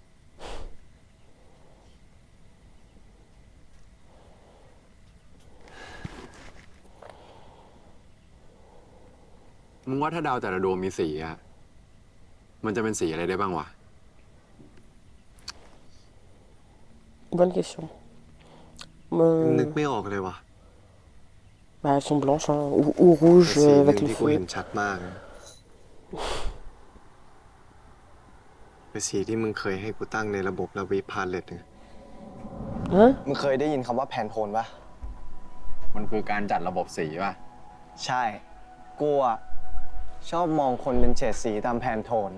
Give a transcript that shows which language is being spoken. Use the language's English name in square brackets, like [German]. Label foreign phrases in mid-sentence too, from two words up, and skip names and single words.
[Thai] ก มึงว่าถ้าดาวแต่ละดวงมีสีอะมันจะเป็นสีอะไรได้บ้างวะ [French] Bonne question. [Thai] นึกไม่ออกเลยวะ [French] Bah, elles sont blanches, hein, ou rouges [Thai] แต่สีหนึ่ [French] avec [Thai] ง [French] le [Thai] ที่กู [French] feu. [Thai] เห็นชัดมากนะเป็นสีที่มึงเคยให้กูตั้งในระบบระวีพาเลตไง มึงเคยได้ยินคำว่าแพนโทนปะ มันคือการจัดระบบสีป่ะ ใช่ กูอะชอบมองคนเป็นเฉดสีตามแพนโทน